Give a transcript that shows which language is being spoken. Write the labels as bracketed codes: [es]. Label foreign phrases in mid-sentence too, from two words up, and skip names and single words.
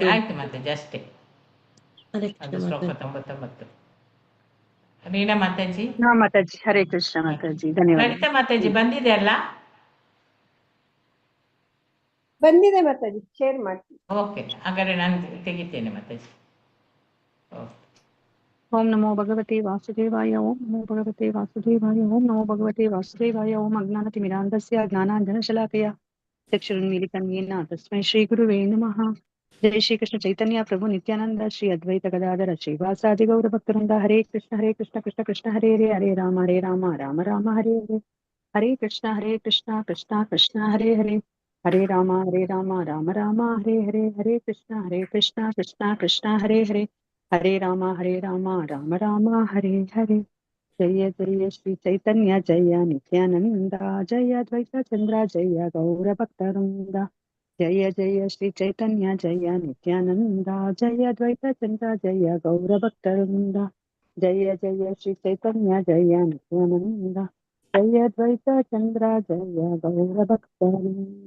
[kn] ಆಯ್ತು ಮತ್ತೆ ಅಷ್ಟೇ. ಅದು ಶ್ಲೋಕ 99. ರೀನಾ ಮಾತಾಜಿ. ಹಾ ಮಾತಾಜಿ. [sa] ಹರೇ ಕೃಷ್ಣ [kn] ಮಾತಾಜಿ. ಧನ್ಯವಾದ. ಲಲಿತಾ ಮಾತಾಜಿ ಬಂದಿದೆ ಅಲ್ಲ? ಬಂದಿದೆ ಮಾತಾಜಿ, ಶೇರ್ ಮಾಡ್ತೀನಿ. ಓಕೆ, ಹಾಗಾದ್ರೆ ನಾನು ತೆಗಿತೇನೆ ಮಾತಾಜಿ. [sa] ಓಂ ನಮೋ ಭಗವತೆ ವಾಸುದೇವಾಯ. ಓಂ ನಮೋ ಭಗವತೆ ವಾಸುದೇವಾಯ. ಓಂ ನಮೋ ಭಗವತೆ ವಾಸುದೇವಾಯ. ಓಂ ಅಜ್ಞಾನತಿಮಿರಾಂಧಸ್ಯ ಜ್ಞಾನಾಂಜನಶಲಾಕಯ ಚಕ್ಷುರುನ್ಮೀಲಿತಂ ಯೇನ ತಸ್ಮೈ ಶ್ರೀ ಗುರುವೇ ನಮಃ. ಜೈ ಶ್ರೀ ಕೃಷ್ಣ ಚೈತನ್ಯ ಪ್ರಭು ನಿತ್ಯಾನಂದ ಶ್ರೀ ಅದ್ವೈತ ಗದಾಧರ ಶ್ರೀವಾಸಾದಿ ಗೌರ ಭಕ್ತವೃಂದ. ಹರೇ ಕೃಷ್ಣ ಕೃಷ್ಣ ಕೃಷ್ಣ ಹರೇ ಹರೇ, ಹರೇ ರಾಮ ರಾಮ ರಾಮ ಹರೇ ಹರೇ, ಹರೇ ಕೃಷ್ಣ ಕೃಷ್ಣ ಕೃಷ್ಣ ಹರೇ ಹರೇ, ಹರೇ ರಾಮ ರಾಮ ರಾಮ ಹರೇ ಹರೇ, ಹರೇ ಕೃಷ್ಣ ಕೃಷ್ಣ ಕೃಷ್ಣ ಹರೇ ಹರೇ, ಹರೇ ರಾಮ ರಾಮ ರಾಮ ಹರೇ ಹರೇ. ಜಯ ಜಯ ಶ್ರೀ ಚೈತನ್ಯ ಜಯ ನಿತ್ಯಾನಂದ, ಜಯ ದ್ವೈತ ಚಂದ್ರ ಜಯ ಗೌರ ಭಕ್ತವೃಂದ. ಜಯ ಜಯ ಶ್ರೀ ಚೈತನ್ಯ ಜಯ ನಿತ್ಯಾನಂದ, ಜಯ ದ್ವೈತ ಚಂದ್ರ ಜಯ ಗೌರ ಭಕ್ತವೃಂದ. ಜಯ ಜಯ ಶ್ರೀ ಚೈತನ್ಯ ಜಯ ನಿತ್ಯಾನಂದ, ಜಯ ದ್ವೈತ ಚಂದ್ರ ಜಯ ಗೌರ ಭಕ್ತವೃಂದ.